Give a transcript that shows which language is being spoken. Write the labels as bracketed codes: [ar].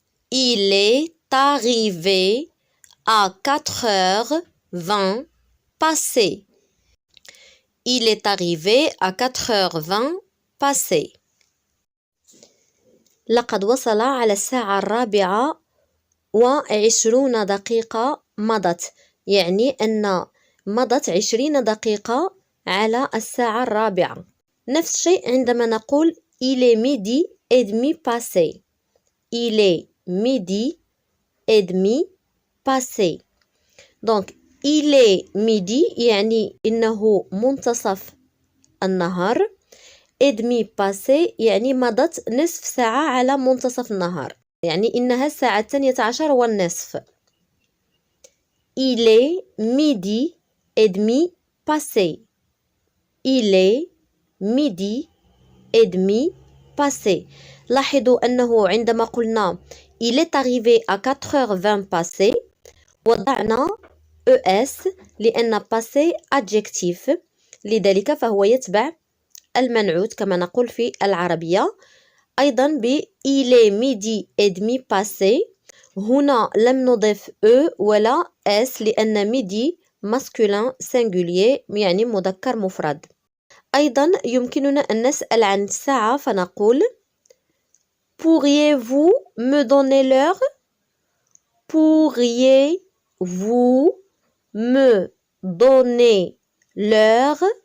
[fr] Il est arrivé à 4h20 passées. Il est arrivé à 4h20 passées. [ar] لقد وصل على الساعة 24 مضت، يعني أن مضت 20 دقيقة على الساعة 4. نفس الشيء عندما نقول [fr] il est midi et demi passé. Il est midi et demi passé. Donc il est midi [ar] يعني إنه منتصف النهار. [fr] et demi passé [ar] يعني مضت نصف ساعة على منتصف النهار، يعني إنها الساعة 12:30. [fr] Il est midi et demi passé. Il est midi et demi passé. [ar] لاحظوا أنه عندما قلنا [fr] il est arrivé à 4h20 passé [ar] وضعنا ES لأن [fr] passé adjectif، [ar] لذلك فهو يتبع المنعوت كما نقول في العربية. أيضا ب [fr] il est midi et demi passé [ar] هنا لم نضيف E ولا S لأن [fr] midi masculin singulier [ar] يعني مذكر مفرد. أيضا يمكننا أن نسأل عن الساعة فنقول [fr] Pourriez-vous me donner l'heure? Pourriez-vous me donner l'heure?